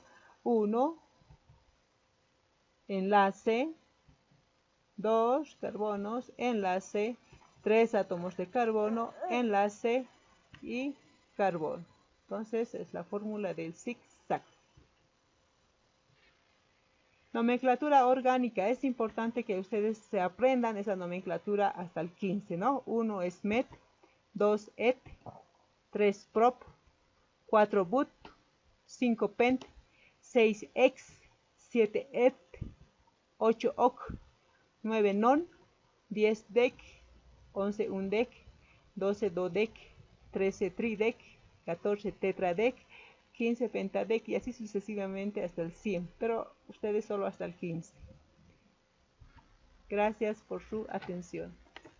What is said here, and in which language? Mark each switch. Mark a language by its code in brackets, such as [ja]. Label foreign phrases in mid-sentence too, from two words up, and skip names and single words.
[es] 1, enlace, 2 carbonos, enlace, 3 átomos de carbono, enlace y carbono. Entonces, es la fórmula del zigzag. Nomenclatura orgánica. Es importante que ustedes se aprendan esa nomenclatura hasta el 15, ¿no? 1 es met, 2 et, 3 prop, 4 but, 5 pent, 6 ex, 7 et, 8 oc, 9 non, 10 dec, 11 undec, 12 dodec, 13 tridec, 14 tetradec, 15 pentadec y así sucesivamente hasta el 100, pero ustedes solo hasta el 15. Gracias por su atención.